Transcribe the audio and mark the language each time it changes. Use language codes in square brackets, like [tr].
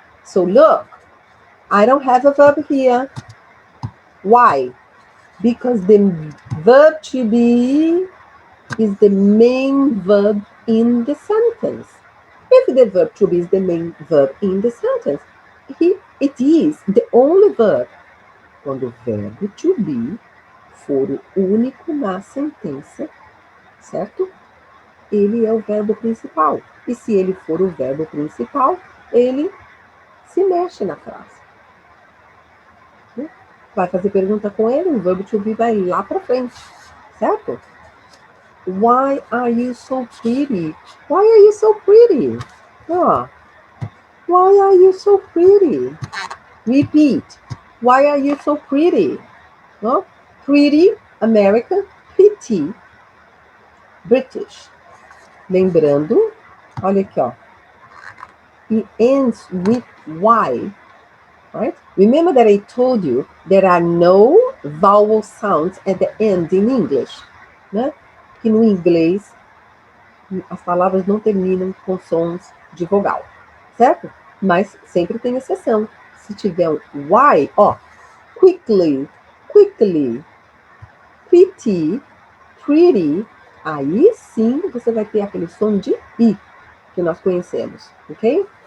[en] So look, I don't have a verb here. Why? Because the verb to be is the main verb in the sentence. if the verb to be is the main verb in the sentence. It is the only verb. [pt] Quando o verbo to be for o único na sentença, certo? Ele é o verbo principal. E se ele for o verbo principal, ele se mexe na frase. Vai fazer pergunta com ele, o verbo to be vai lá para frente, certo? [en] Why are you so pretty? Why are you so pretty? Oh, why are you so pretty? Repeat. Why are you so pretty? Oh, pretty, American, pretty, British. [pt] Lembrando, olha aqui, ó. [en] It ends with Y, right? Remember that I told you there are no vowel sounds at the end in English, né? [pt] Que no inglês as palavras não terminam com sons de vogal, certo? Mas sempre tem exceção. Se tiver um Y, ó, [en] quickly, quickly, pretty, pretty, [pt] aí sim você vai ter aquele som de I que nós conhecemos, ok?